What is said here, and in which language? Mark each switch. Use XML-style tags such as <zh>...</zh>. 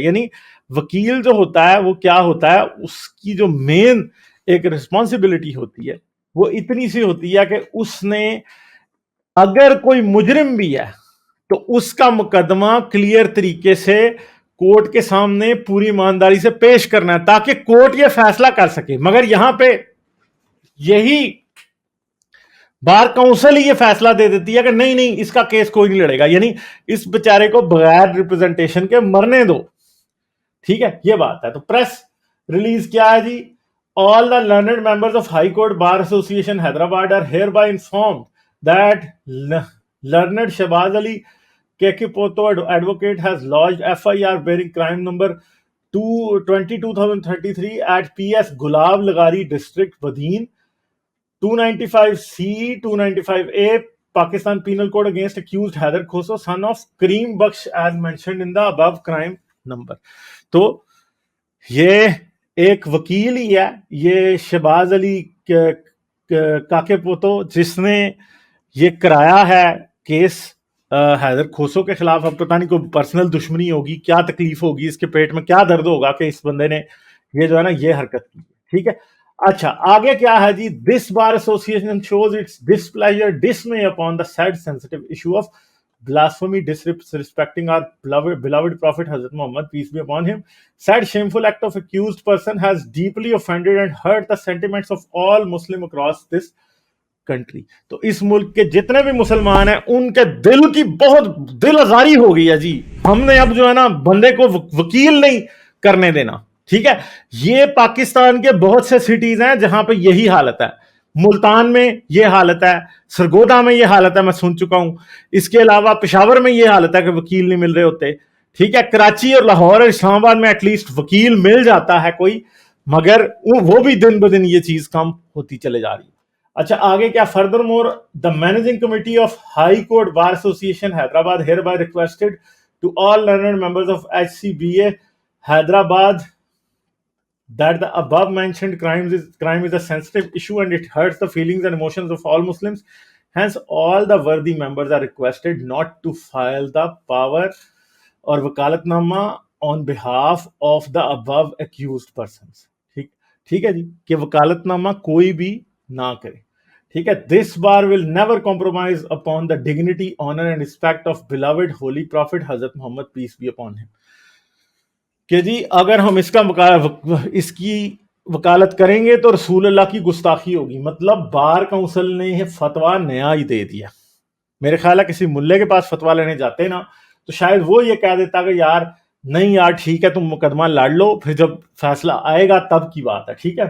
<ur>یعنی وکیل جو ہوتا ہے وہ کیا ہوتا ہے، اس کی جو مین ایک رسپانسبلٹی ہوتی ہے وہ اتنی سی ہوتی ہے کہ اس نے اگر کوئی مجرم بھی ہے تو اس کا مقدمہ کلیئر طریقے سے کورٹ کے سامنے پوری ایمانداری سے پیش کرنا ہے تاکہ کورٹ یہ فیصلہ کر سکے. مگر یہاں پہ یہی بار کونسل ہی یہ فیصلہ دے دیتی ہے کہ نہیں نہیں اس کا کیس کوئی نہیں لڑے گا، یعنی اس بیچارے کو بغیر ریپرزنٹیشن کے مرنے دو، ٹھیک ہے. یہ بات ہے. تو پریس ریلیز کیا ہے جی،</ur> <en>all the learned members of High Court Bar Association Hyderabad are hereby informed that learned Shahbaz Ali Kekipoto advocate has lodged FIR bearing crime number 22,033 at PS Gulab Lagari District Wadeen 295C 295A Pakistan Penal Code against accused Haider Khoso son of Kareem Baksh as mentioned in the above crime number.</en> <ur>تو یہ ایک وکیل ہی ہے، یہ شہباز علی کاکے پوتو، جس نے یہ کرایا ہے کیس حیدر کھوسو کے خلاف. اب پتہ نہیں کوئی پرسنل دشمنی ہوگی، کیا تکلیف ہوگی، اس کے پیٹ میں کیا درد ہوگا کہ اس بندے نے یہ جو ہے نا یہ حرکت کی، ٹھیک ہے. اچھا آگے کیا ہے جی،</ur> <en>This bar association shows its displeasure dismay upon the said sensitive issue of blasphemy disrespecting our beloved prophet Hazrat Muhammad, peace be upon him. Said shameful act of accused person has deeply offended and hurt the sentiments of all Muslim across this country.</en> <ur>تو اس ملک کے جتنے بھی مسلمان ہیں ان کے دل کی بہت دل آزاری ہو گئی ہے جی. ہم نے اب جو ہے نا بندے کو وکیل نہیں کرنے دینا، ٹھیک ہے. یہ پاکستان کے بہت سے سٹیز ہیں جہاں پہ یہی حالت ہے. ملتان میں یہ حالت ہے، سرگودا میں یہ حالت ہے، میں سن چکا ہوں. اس کے علاوہ پشاور میں یہ حالت ہے کہ وکیل نہیں مل رہے ہوتے، ٹھیک ہے. کراچی اور لاہور اور اسلام آباد میں ایٹ لیسٹ وکیل مل جاتا ہے کوئی، مگر وہ بھی دن بدن یہ چیز کم ہوتی چلے جا رہی ہے. اچھا آگے کیا،</ur> <en>Furthermore the managing committee of high court bar association Hyderabad hereby requested to all learned members of HCBA Hyderabad that the above mentioned crime is a sensitive issue and it hurts the feelings and emotions of all Muslims. Hence, all the worthy members are requested not to file the power or wakalatnama on behalf of the above accused persons.</en> <ur>ٹھیک ہے جی، کہ وکالتنامہ کوئی بھی نہ کرے، ٹھیک ہے.</ur> <en>This bar will never compromise upon the dignity, honor and respect of beloved holy prophet Hazrat Muhammad, peace be upon him.</en> <ur>کہ جی اگر ہم اس کی وکالت کریں گے تو رسول اللہ کی گستاخی ہوگی. مطلب بار کونسل نے یہ فتویٰ نیا ہی دے دیا. میرے خیال ہے کسی ملے کے پاس فتویٰ لینے جاتے نا تو شاید وہ یہ کہہ دیتا کہ یار نہیں یار ٹھیک ہے تم مقدمہ لڑ لو، پھر جب فیصلہ آئے گا تب کی بات ہے، ٹھیک ہے.</ur>